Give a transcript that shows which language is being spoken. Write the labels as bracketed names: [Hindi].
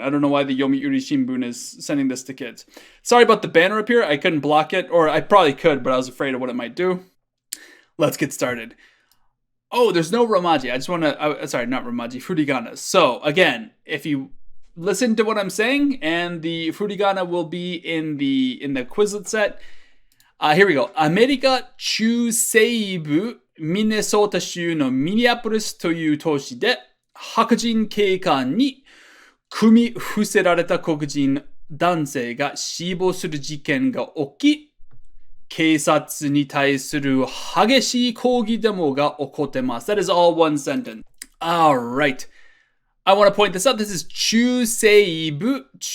[English] I don't know why the Yomiuri Shimbun is sending this to kids. Sorry about the banner up here. I couldn't block it, or I probably could, but I was afraid of what it might do. Let's get started. Oh, there's no Romaji. I just want to, sorry, not Romaji, Furigana. So, again, if you listen to what I'm saying, and the Furigana will be in the Quizlet set. Here we go. [Japanese] アメリカ中西部ミネソータ州のミニアポリスという都市で、白人警官に組み伏せられた黒人男性が死亡する事件が起き、警察に対する激しい抗議デモが起こってます。 [English] That is all one sentence. Alright. I want to point this out. This is 中西部.